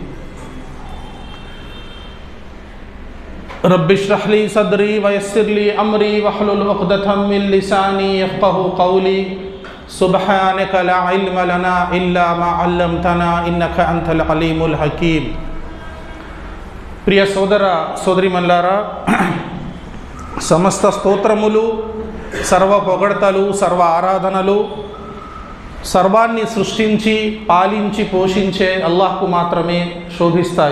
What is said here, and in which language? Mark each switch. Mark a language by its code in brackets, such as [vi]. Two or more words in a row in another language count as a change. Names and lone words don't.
[ar] رب اشرح لي صدري ويسر لي أمري واحلل عقدة من لساني يفقهوا قولي سبحانك لا علم لنا إلا ما علمتنا إنك أنت العليم الحكيم [te] ప్రియ సోదర సోదరీమణులారా, సమస్త స్తోత్రములు, సర్వ పొగడతలు, సర్వ ఆరాధనలు సర్వాన్ని సృష్టించి పాలించి పోషించే అల్లాహ్కు మాత్రమే శోభిస్తాయి.